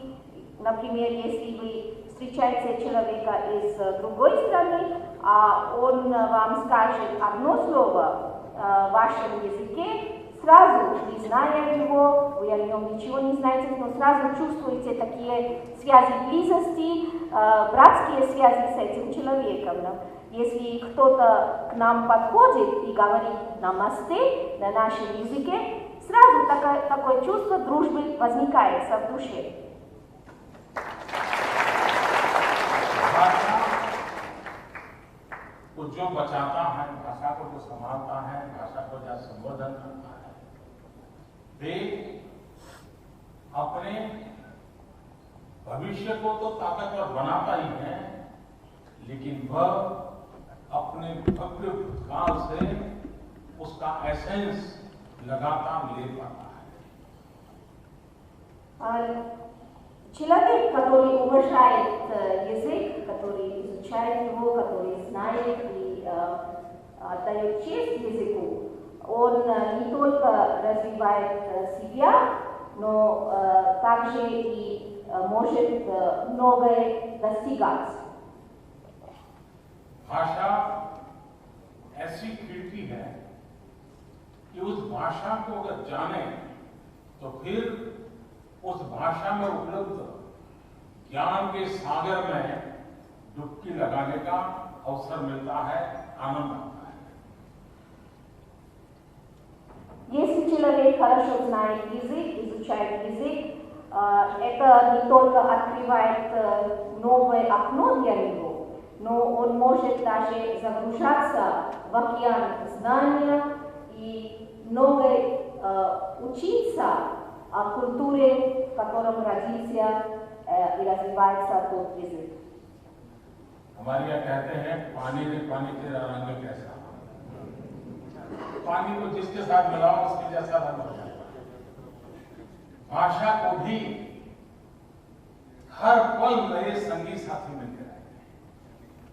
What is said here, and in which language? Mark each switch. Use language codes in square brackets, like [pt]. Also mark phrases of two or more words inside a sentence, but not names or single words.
[ru] Например, если вы встречаете человека из другой страны, а он вам скажет одно слово в вашем языке, сразу, не зная его, вы о нем ничего не знаете, но сразу чувствуете такие связи близости, братские связи с этим человеком. Если кто-то к нам подходит и говорит «намасте» на нашем языке, сразу такое чувство дружбы возникает в душе. [hi] को जो बचाता है, भाषा को जो संभालता है, भाषा को जो संवर्धन करता है, वे अपने भविष्य को तो ताकतवर बनाता ही है, लेकिन वह अपने भव्य भूतकाल से उसका एसेंस लगातार ले पाता है। [ru] Человек, который уважает язык, который изучает его, который знает и отдает честь языку, он не только развивает себя, но также и может многое достигать. [hi] भाषा ऐसी खिड़की है कि उस भाषा को अगर जाने तो फिर उस भाषा में उपलब्ध ज्ञान के सागर में डुबकी लगाने का अवसर मिलता है, आनंद आता है। [ru] знает язык, изучает язык, это не только открывает новое окно для него, но он может даже загружаться в океан знания и много учиться о культуре, в котором родился и развивается тот язык. [hi] हमारे यहाँ कहते हैं पानी ने पानी तेरा रंग कैसा, पानी को जिसके साथ मिलाओ उसके जैसा रंग हो जाता है। भाषा को भी हर पल नए संगी साथी मिलते रहते हैं।